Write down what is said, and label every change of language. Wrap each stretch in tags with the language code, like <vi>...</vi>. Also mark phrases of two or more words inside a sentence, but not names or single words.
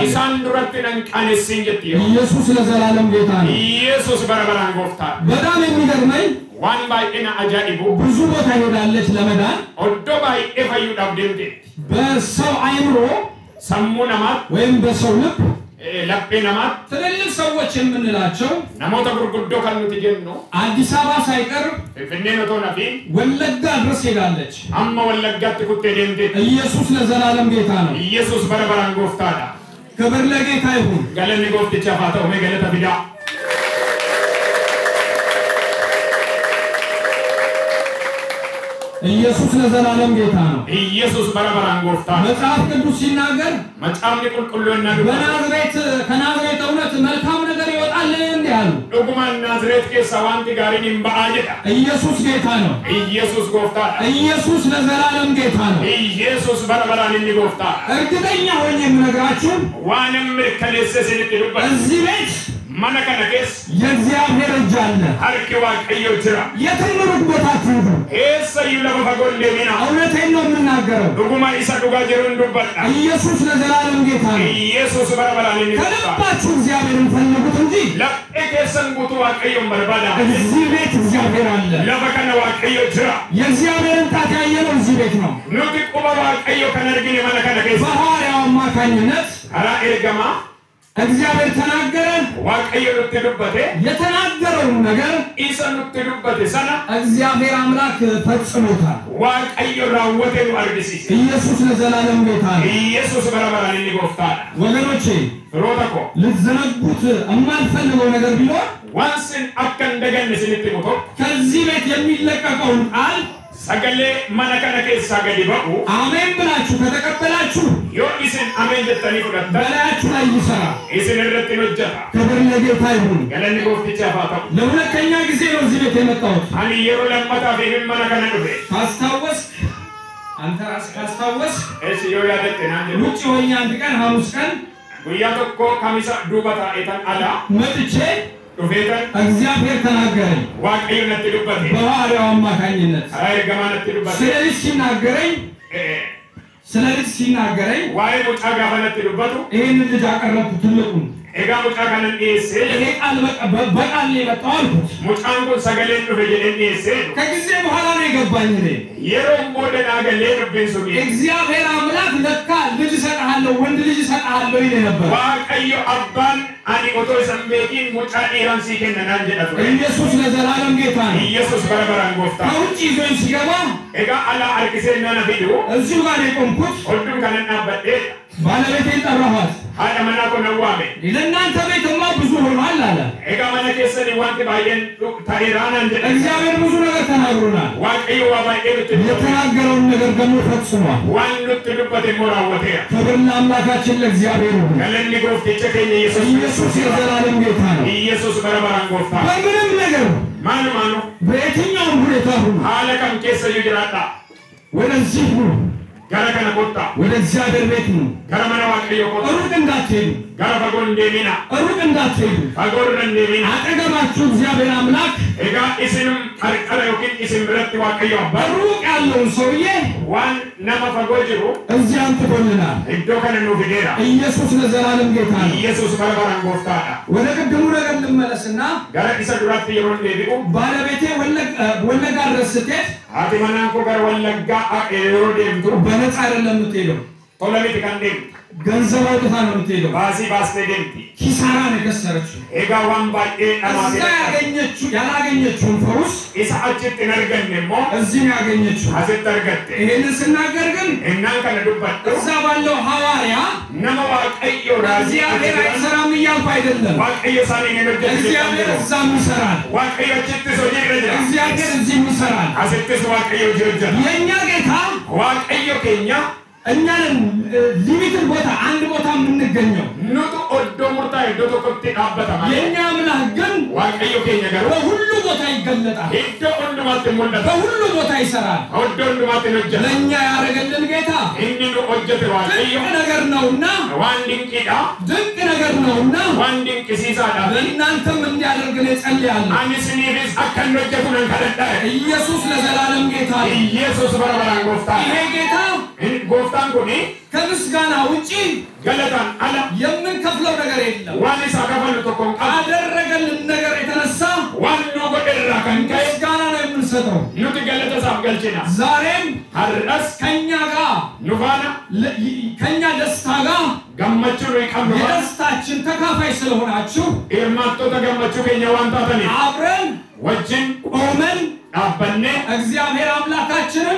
<om>isaan dureetin ankaans injeet</om> <am>ኢየሱስ ለዘላለም ጌታ ነው</am> <om>Yesuus bara baraan gooftaa</om> <am>በጣም የሚገርመኝ</am> <om>waan baay'eena ajaa'ibu</om> <am>ብዙ ቦታ ሄዳለች ለመዳን</am> <om>wado baay'ee fayyuu dhabdanitte</om> <am>በሰው አይምሮ</am> <om>sammuu namaat</om> <am>ወይም በሰው ልብ</am> <om>laphee namaat</om> <am>ትልልቅ ሰዎች የምንላቸው</am> <om>namoota gurguddoo kan nuti jennu</om> <am>አዲስ አበባ ሳይቀር</am> <om>Finfinneen otoo nafi</om> <am>ወለጋ ድረስ ሄዳለች</am> <om>amma wallaggaatti kuttee deemte</om> <am>ኢየሱስ ለዘላለም ጌታ ነው</am> <om>Yesuus bara baraan gooftaadha</om> <am>ክብር ለጌታ ይሁን</am> <om>galanni gooftichaaf haa ta'u mee galata fidaa</om> <am>ኢየሱስ ለዘላለም ጌታ ነው</am> <om>ኢየሱስ bara baraan gooftaadha</om> <am>መጽሐፍ ቅዱስ ሲናገር</am> <om>መጽሐፍni qulqulluun</om> <am>በናዝሬት ከናዝሬት እውነት መልካም ነገር ይወጣል እንዴ አሉ</am> <om>dhugumaan ናዝሬት keessa wanti gaariin hin ba'aa jedha</om> <am>ኢየሱስ ጌታ ነው</am> <om>ኢየሱስ gooftaadha</om> <am>ኢየሱስ ለዘላለም ጌታ ነው</am> <om>ኢየሱስ bara baraan inni gooftaadha</om> <am>እርግጠኛ ሆኜ የምነግራችሁ</am> <om>waanan mirkaneesse isinitti dubbadha</om> <am>እዚህ ቤት</am> <om>mana kana keessa</om> <am>የእግዚአብሔር እጅ አለ</am> <om>harki waaqayyo jira</om> <am>የትምሩት ቦታችሁ</am> <om>eessayyuu lafa fagoo hin deemina</om> <am>እውነቴን ነው የምናገረው</am> <om>dhuguma isa dhugaa jiruun dubbadha</om> <am>ኢየሱስ ለዘላለም ጌታ ነው</am> <om>ኢየሱስ bara baraan inni gooftaadha</om> <am>ከልባችሁ እግዚአብሔርን ፈልጉት እንጂ</am> <om>laphee keessan guutuu waaqayyoon barbaada</om> <am>እዚህ ቤት እግዚአብሔር አለ</am> <om>lafa kana waaqayyo jira</om> <am>የእግዚአብሔርን ጣት ያየነው እዚህ ቤት ነው</am> <om>nuti quba waaqayyo kan argine mana kana keessa</om> <am>በሐዋርያው አማካኝነት</am> <om>karaa ergamaa</om> <am>እግዚአብሔር ተናገረ</am> <om>waaqayyo nutti dubbate</om> <am>የተናገረው ነገር</am> <om>isa nutti dubbate sana</om> <am>እግዚአብሔር አምላክ ፈጽሞታል</am> <om>waaqayyo raawwate nu argisiise</om> <am>ኢየሱስ ለዘላለም ጌታ ነው</am> <om>ኢየሱስ bara baraan inni gooftaadha</om> <am>ወገኖቼ</am> <om>firoota koo</om> <am>ልትዘነጉት የማልፈልገው ነገር ቢኖር</am> <om>waan isin akka hin daganne isinitti muto</om> <am>ከዚህ ቤት የሚለቀቀውን ቃል</am> <om>sagalee mana kana keessaa gadi ba'u</om> <am>አሜን ብላችሁ ከተቀበላችሁ</am> <om>yoo isin ameen jettanii fudhattan</om> <am>በላያችሁ ላይ ይሰራል</am> <om>isin irratti hin hojjeta</om> <am>ክብር ለጌታ ይሁን</am> <om>galanni gooftichaaf haa ta'u</om> <am>ለሁለተኛ ጊዜ ነው እዚህ ቤት የመጣሁት</am> <om>ani yeroo lammataaf eemin mana kana dhufe</om> <am>ካስታወስ አንተ ራስህ ካስታወስ</am> <om>eessi yoo yaadatte naan jedhu</om> <am>ውጭ ሆኜ አንድ ቀን ሐሙስ ቀን</am> <om>guyyaa tokko kamisa duuba taa'etan alaa</om> <am>መጥቼ</am> <om>dhufeetan</om> <am>እግዚአብሔር ተናገረኝ</am> <om>waaqayyo natti dubbate</om> <am>በሐዋርያው አማካኝነት</am> <om>karaa ergamaa natti dubbate</om> <am>ስለዚህ ሲናገረኝ ስለዚህ ሲናገረኝ</am> <om>waa'ee mucaa gaafa natti dubbatu</om> <am>ይሄን ልጅ አቀረብኩ ትልቁን</am> <om>egaa mucaa kanan dhiyeessee</om> <am>ይሄ ቃል በቃል ነው የመጣው አልኩት</am> <om>mucaan kun sagaleen dhufe jedheen dhiyeessee</om> <am>ከጊዜ በኋላ ነው የገባኝ እኔ</am> <om>yeroo booda naagalee dubbiin sun</om> <am>እግዚአብሔር አምላክ ለካ ልጅ ሰጣለሁ ወንድ ልጅ ሰጣለሁ ይለ ነበር</am> <om>waaqayyo abbaan ani otoo isan beekin mucaa dhiiran sii kenna naan jedha ture</om> <am>ኢየሱስ ለዘላለም ጌታ ነው</am> <om>ኢየሱስ bara baraan gooftaa</om> <am>ከውጭ ይዞኝ ሲገባ</am> <om>egaa alaa harkisee nana fidu</om> <am>እዚሁ ጋር የቆምኩት</am> <om>hodduun kanan dhaabbadhee</om> <am>ባለቤቴን ጠራኋት</am> <om>haadha manaa kun awwaame</om> <am>ለእናንተ ቤትማ ብዙ ሆኗል አለ</am> <om>egaa mana keessanii wanti baay'een ta'eeraa naan jedha</om> <am>እግዚአብሔር ብዙ ነገር ተናግሮናል</am> <om>waaqayyo waa baay'ee nutti dubbate</om> <am>የተናገረውን ነገር ደግሞ ፈጽሟል</am> <om>waan nutti dubbate immoo raawwateera</om> <am>ክብር ለአምላካችን ለእግዚአብሔር ይሁን</am> <om>galanni goofticha keenya</om> <am>ኢየሱስ የዘላለም ጌታ ነው</am> <om>ኢየሱስ bara baraan gooftaa</om> <am>በምንም ነገር</am> <om>maalumaanu</om> <am>በየትኛውም ሁኔታ ሁሉ</am> <om>haala kam keessayyuu jiraadha</om> <am>ወደዚህ ሁሉ</am> <om>gara kana kottaa</om> <am>ወደ እግዚአብሔር ቤት ነው</am> <om>gara mana waaqayyo kottaa</om> <am>ሩቅ እንዳትሄዱ</am> <om>gara fagoo hin deemina</om> <am>ሩቅ እንዳትሄዱ</am> <om>fagoo irra hin deemina</om> <am>አጠገባችሁ እግዚአብሔር አምላክ</am> <om>egaa isinum qarqara yookiin isin biratti waaqayyo abbaa</om> <am>ሩቅ ያለውን ሰውዬ</am> <om>waan nama fagoo jiru</om> <am>እዚህ አምጥቶልናል</am> <om>iddoo kana nuuf fideera</om> <am>ኢየሱስ ለዘላለም ጌታ ነው</am> <om>ኢየሱስ bara baraan gooftaadha</om> <am>ወደ ቅድሙ ነገር ልመለስና</am> <om>gara isa duraatti yeroo hin deebi'u</om> <am>ባለቤቴ ወለጋ ድረስ ስትሄድ</am> <om>haati manaan koo gara wallaggaa yeroo deemtu</om> <am>በነፃ አይደለም የምትሄደው</am> <om>tola miti kan deemtu</om> <am>ገንዘብ አውጥታ ነው የምትሄደው</am> <om>baasii baastee deemti</om> <am>ኪሳራ ነው የከሰረችው</am> <om>egaa waan baay'ee</om> <am>እዛ</am> <om>dhamaatee</om> <am>ያላገኘችውን ፈውስ</am> <om>isa achitti hin arganne immoo</om> <am>እዚህ ነው ያገኘችው</am> <om>asitti argatte</om> <am>ይሄንን ስናገር ግን</am> <om>innaan kana dubbadhu</om> <am>እዛ ባለው ሐዋርያ</am> <om>nama waaqayyo</om> <am>እግዚአብሔር አይሰራም እያልኩ አይደለም</am> <om>waaqayyo isaanii hin</om> <am>እግዚአብሔር</am> <om>hojjetu</om> <am>እዛም ይሰራል</am> <om>waaqayyo achittis hojii irra jira</om> <am>እግዚአብሔር እዚህም ይሰራል</am> <om>asittis waaqayyo hojii hojjeta</om> <am>የእኛ ጌታ</am> <om>waaqayyo keenya</om> <am>እኛን ሊሚትን ቦታ አንድ ቦታ የምንገኘው</am> <om>nutu oddoo murtaa'e iddoo tokkotti dhaabbatama</om> <am>የእኛ አምላክ ግን</am> <om>waaqayyo keenya garuu</om> <am>በሁሉ ቦታ ይገለጣል</am> <om>iddoo hundumaatti mul'ata</om> <am>በሁሉ ቦታ ይሰራል</am> <om>oddoo hundumaatti hin hojjeta</om> <am>ለእኛ ያደረገልን ጌታ</am> <om>inni nu hojjete waaqayyo</om> <am>ድንቅ ነገር ነውና</am> <om>waan dinqiidha</om> <am>ድንቅ ነገር ነውና</am> <om>waan dinqisiisaadha</om> <am>ለእናንተም እንዲያደርግ ነው ጸልያለሁ</am> <om>ani isiniifis akka hin hojjetu nan kadhadha</om> <am>ኢየሱስ ለዘላለም ጌታ ነው</am> <om>ኢየሱስ bara baraan gooftaa</om> <am>ይሄ ጌታ</am> <om>gooftaan kuni</om> <am>ከምስጋና ውጪ</am> <om>galataan ala</om> <am>የምንከፍለው ነገር የለም</am> <om>waan isaa kafalu tokko hin qabu</om> <am>አደረገልን ነገር የተነሳ</am> <om>waan nu godhe irraa kan ka'e</om> <am>ምስጋና ነው የምንሰጠው</am> <om>nuti galata isaaf galchina</om> <am>ዛሬም</am> <om>har'as</om> <am>ከኛ ጋር</am> <om>nu faana</om> <am>ከኛ ደስታ ጋር</am> <om>gammachuu nuyi qabnu</om> <am>የደስታችን ተካፋይ ስለሆናችሁ</am> <om>hirmaattoota gammachuu keenya waan taataniif</om> <am>አብረን</am> <om>wajjin</om> <am>ቆመን</am> <om>dhaabbanne</om> <am>እግዚአብሔር አምላካችንን</am>